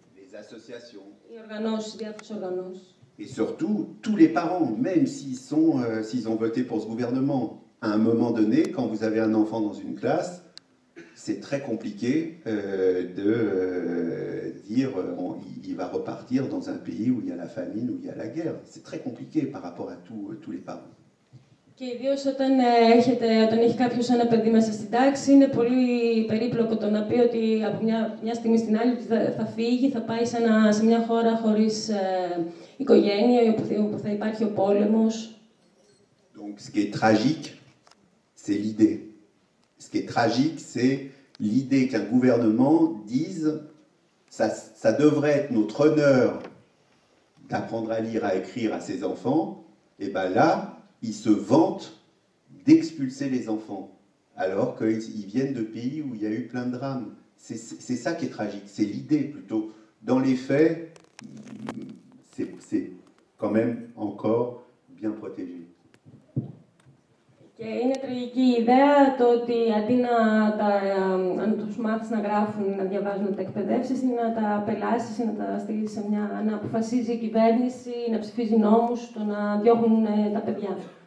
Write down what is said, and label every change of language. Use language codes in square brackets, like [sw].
[el] Οι οργανώσεις, οι διάφορες οργανώσεις. [fr] Et surtout, tous les parents, même s'ils ont voté pour ce gouvernement, à un moment donné, quand vous avez un enfant dans une classe, c'est très compliqué de dire il va repartir dans un pays où il y a la famine, où il y a la guerre. C'est très compliqué par rapport à tous les parents. [el] Και ιδίως όταν έχει κάποιος ένα παιδί μέσα στην τάξη, είναι πολύ περίπλοκο το να πει ότι από μια στιγμή στην άλλη θα φύγει, θα πάει σε μια χώρα χωρίς οικογένεια, όπου θα υπάρχει ο πόλεμος. [fr] Donc, ce qui est tragique, c'est l'idée. Ce qui est tragique, c'est l'idée qu'un gouvernement dise ça devrait être notre honneur d'apprendre à lire, à écrire à ses enfants, et bien là, ils se vantent d'expulser les enfants, alors qu'ils viennent de pays où il y a eu plein de drames. C'est ça qui est tragique, c'est l'idée plutôt. Dans les faits, c'est quand même encore bien protégé. [el] Και είναι τραγική η ιδέα το ότι αντί να τους μάθεις να γράφουν, να διαβάζουν, να τα εκπαιδεύσεις, ή να τα απελάσεις, ή να τα στείλεις σε να αποφασίζει η κυβέρνηση, να ψηφίζει νόμους, το να διώχνουν τα παιδιά.